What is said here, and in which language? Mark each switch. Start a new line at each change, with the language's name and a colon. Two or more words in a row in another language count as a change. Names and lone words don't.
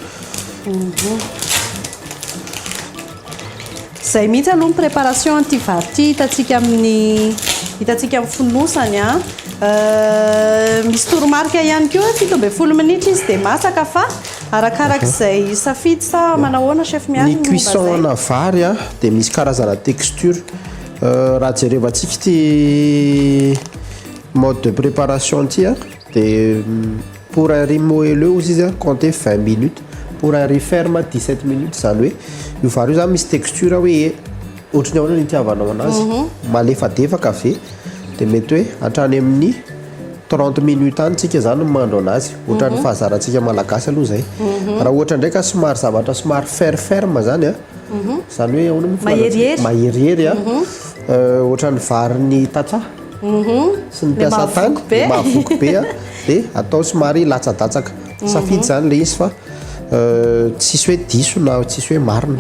Malagasy: zay mihitsy aloha ny préparation antivarty hitantsika amin'ny fonosany misy toromarika ihany koa 7 minitra izy dia masaka fa arakarak'izay safidy sa manahoana chef miaraka ny cuisson na vary dia misy karazana texture raha jerevantsika ty
French: mode de préparation
Malagasy: ty dia
French: pour un riz moelleux
Malagasy: ozy izy
French: compter 20 minutes pour un riz ferme 17 minutes
Malagasy: zany hoe io vary io zany misy texture hoe ohatrany ahoana ny itiavanao anazy malefadefaka ave dia mety hoe hatrany amin'ny 30 minutes any tsika zany mandro anazy ohatran'ny fahazarantsika malagasy aloha zay raha ohatra ndraika somary zavatra somary ferme zany zany hoe ahoana maherihery ohatran'ny vary ny tatsa sy ny piasa tany mahavoky be dia atao somary latsadatsaka safidy zany le izy fa tsisy hoe diso na tsisy hoe marina